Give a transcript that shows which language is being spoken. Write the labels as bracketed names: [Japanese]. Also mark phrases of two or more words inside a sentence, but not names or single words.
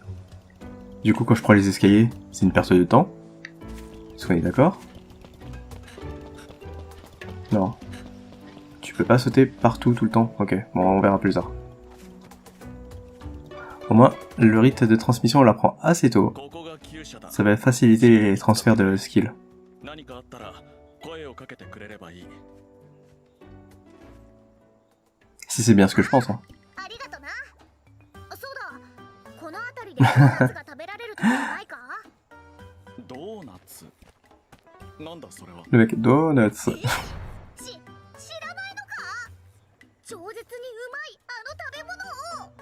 [French] Du coup quand je prends les escaliers, c'est une perte de temps. Est-ce qu'on est d'accord? peux pas sauter partout tout le temps. Ok, bon, on verra plus tard. Au moins, le rite de transmission on l'apprend assez tôt. [Japanese] ここが厩舎だ。 [French] Ça va faciliter les transferts de skills. [Japanese] 何かあったら声をかけてくれればいい。 [French] Si c'est bien ce que je pense. Hein. [Japanese] ありがとな。そうだ、この辺りでドーナツが食べられるとこないか？ドーナツ。なんだそれは。 [French] Le mec, donuts. [Japanese] 知らないのか？超絶にうまいあの食べ物を。